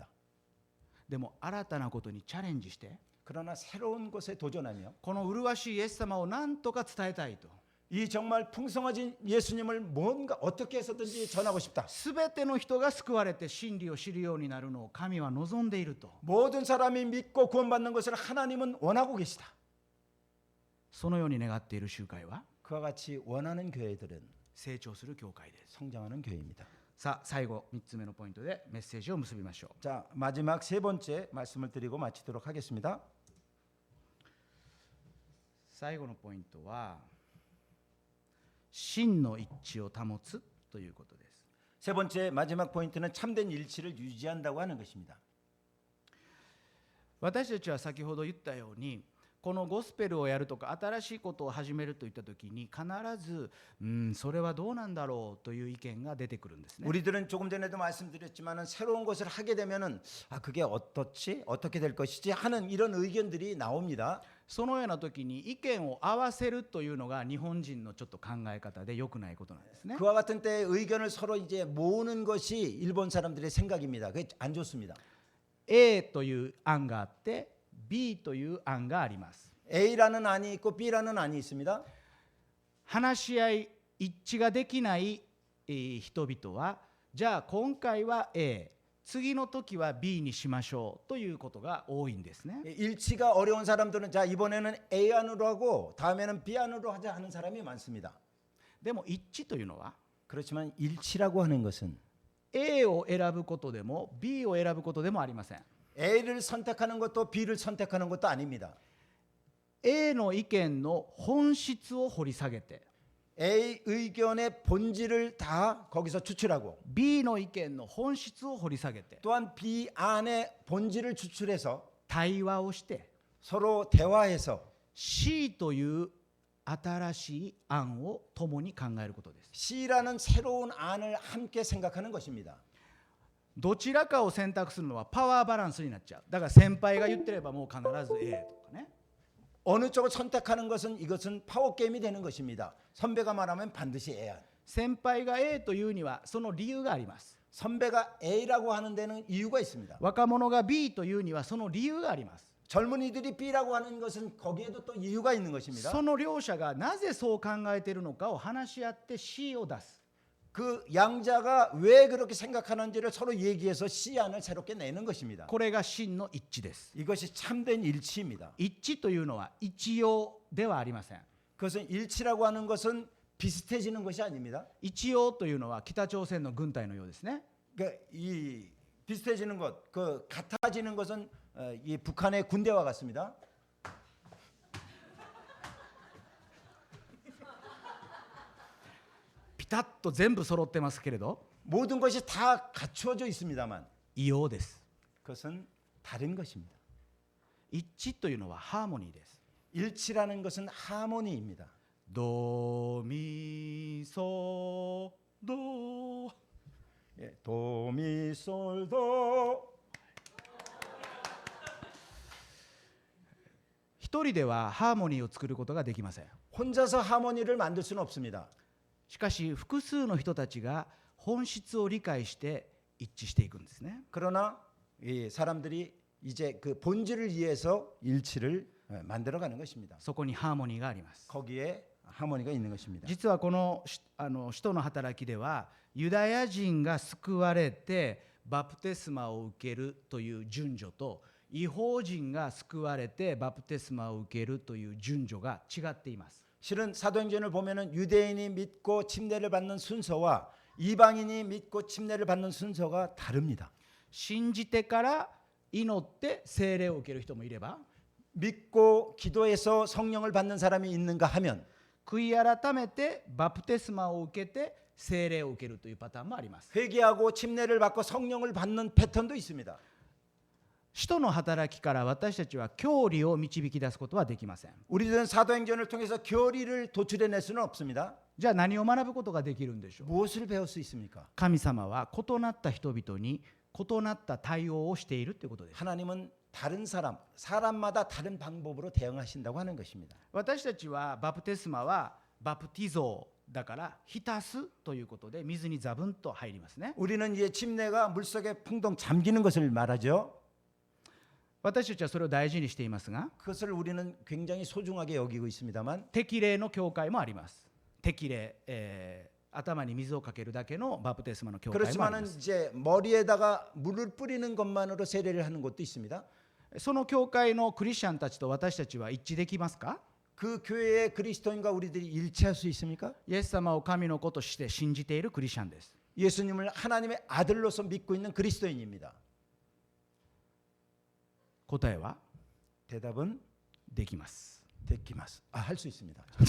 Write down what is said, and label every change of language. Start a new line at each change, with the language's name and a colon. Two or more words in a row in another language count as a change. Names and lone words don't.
Japanese: でも新たなことにチャレンジして
Korean: 그러나 새로운 것에 도전하며
Japanese: この麗しいイエス様を何とか伝えたいと
Korean: 이 정말 풍성하신 예수님을 뭔가 어떻게 해서든지 전하고 싶다.
Japanese: 全ての人が救われて真理を知るようになるのを神は望んでいると
Korean: 모든 사람이 믿고 구원받는 것을 하나님은 원하고 계시다.
Japanese: そのように願っている集会は
Korean: 그와 같이 원하는 교회들은
Japanese: 成長する教会です。
Korean: 성장하는 교회입니다.
Japanese: さあ最後3つ目のポイントでメッセージを結びましょう。
Korean: 자, 마지막 세 번째 말씀을 드리고 마치도록 하겠습니다.
Japanese: 最後のポイントは真の一致を保つということです。
Korean: 세 번째 마지막 포인트는 참된 일치를 유지한다고 하는 것입니다.
Japanese: 私たちは先ほど言ったようにこのゴスペルをやるとか新しいことを始めるといった時に必ずそれはどうなんだろうという意見が出てくるんですね。
Korean: 우리들은 조금 전에도 말씀드렸지만은 새로운 것을 하게 되면은 그게 어떻지 어떻게 될 것이지 하는 이런 의견들이 나옵니다.
Japanese: そのような時に意見を合わせるというのが日本人のちょっと考え方で良くないことなんですね。
Korean: 그와 같은 때에 의견을 서로 이제 모으는 것이 일본 사람들의 생각입니다. 그게 안 좋습니다.
Japanese: A という案があって B という案があります。
Korean: A라는 안이 있고 B라는 안이 있습니다.
Japanese: 話し合い一致ができない人々はじゃあ今回は A 次の時は B にしましょうということが多いんですね。
Korean: 일치가 어려운 사람들은 자 이번에는 A 안으로 하고 다음에는 B 안으로 하자 하는 사람이 많습니다.
Japanese: でも一致というのは
Korean: 그렇지만 일치라고 하는 것은
Japanese: A を選ぶことでも B を選ぶことでもありません。
Korean: A를 선택하는 것도 B를 선택하는 것도 아닙니다.
Japanese: A の意見の本質を掘り下げて
Korean: A 의견의 본질을 다 거기서 추출하고
Japanese: B の意見の本質を掘り下げて
Korean: 또한 B 안의 본질을 추출해서
Japanese: 対話をして
Korean: 서로 대화해서
Japanese: C という新しい案を共に考えることです。
Korean: C라는 새로운 안을 함께 생각하는 것입니다.
Japanese: どちらかを選択するのはパワーバランスになっちゃう。だから先輩が言ってればもう必ず A とかね。
Korean: 어느 쪽을 선택하는 것은 이것은 파워 게임이 되는 것입니다. 선배가 말하면 반드시 A안.
Japanese: 先輩が A というにはその理由があります。
Korean: 선배가 A라고 하는 데는 이유가 있습니다.
Japanese: 若者が B というにはその理由があります。
Korean: 젊은이들이 B라고 하는 것은 거기에도 또 이유가 있는 것입니다.
Japanese: その両者がなぜそう考えているのかを話し合って C を出す。
Korean: 그 양자가 왜 그렇게 생각하는지를 서로 얘기해서 C안을 새롭게 내는 것입니다.
Japanese: これが真の一致です。
Korean: 이것이 참된 일치입니다.
Japanese: 一致というのは一様ではありません。
Korean: 그것은 일치라고 하는 것은 비슷해지는 것이 아닙니다.
Japanese: 一様というのは北朝鮮の軍隊のようですね。
Korean: 그러니까 이 비슷해지는 것, 그 같아지는 것은 이 북한의 군대와 같습니다.
Japanese: ピタッと全部揃ってますけれど
Korean: 모든 것이 다 갖추어져 있습니다만
Japanese: 異様です。
Korean: 그것은 다른 것입니다.
Japanese: 一致というのはハーモニーです。
Korean: 일치라는 것은 하모니입니다.
Japanese: ドミソド
Korean: 예, 도미솔도
Japanese: 一人ではハーモニーを作ることができません。
Korean: 혼자서 하모니를 만들 수는 없습니다.
Japanese: しかし複数の人たちが本質を理解して一致していくんですね。
Korean: 그러나 이 사람들이 이제 그 본질을 이해해서 일치를 만들어가는 것입니다.
Japanese: そこにハーモニーがあります。
Korean: 거기에 하모니가 있는 것입니다.
Japanese: 実はこの使徒の働きではユダヤ人が救われてバプテスマを受けるという順序と異邦人が救われてバプテスマを受けるという順序が違っています。
Korean: 실은 사도행전을 보면은 유대인이 믿고 침례를 받는 순서와 이방인이 믿고 침례를 받는 순서가 다릅니다.
Japanese: 信じてから祈って聖霊を受ける人もいれば
Korean: 믿고 기도해서 성령을 받는 사람이 있는가 하면
Japanese: 悔い改めてバプテスマを受けて聖霊を受けるというパターンもあります。
Korean: 회개하고 침례를 받고 성령을 받는 패턴도 있습니다.
Japanese: 使徒の働きから私たちは教理を導き出すことはできません。
Korean: 우리들은 사도행전을 통해서 교리를 도출해낼 수는 없습니다.
Japanese: じゃあ何を学ぶことができるんでしょう。
Korean: 무엇을 배울 수 있습니까?
Japanese: 神様は異なった人々に異なった対応をしているということです。
Korean: 하나님은 다른 사람마다 다른 방법으로 대응하신다고 하는 것입니다.
Japanese: 私たちはバプテスマはバプティゾーだから浸すということで水にザブンと入りますね。
Korean: 우리는 이제 침례가 물속에 풍덩 잠기는 것을 말하죠.
Japanese: 私たちはそれを大事にしていますが
Korean: 그것을 우리는 굉장히 소중하게 여기고 있습니다만
Japanese: 適齢の教会もあります。適齢、頭に水をかけるだけのバプテスマの教会もありま
Korean: 그렇지만은
Japanese: す。
Korean: 이제 머리에다가 물을 뿌리는 것만으로 세례를 하는 곳도 있습니다.
Japanese: その教会のクリスチャンたちと私たちは一致できますか？
Korean: 그 교회의 그리스도인과 우리들이 일치할 수 있습니까?
Japanese: イエス様を神の子として信じているクリスチャンです。
Korean: 예수님을 하나님의 아들로서 믿고 있는 그리스도인입니다.
Japanese: 答えは
Korean: 대답은
Japanese: できます。
Korean: 데키마스. 할 수 있습니다.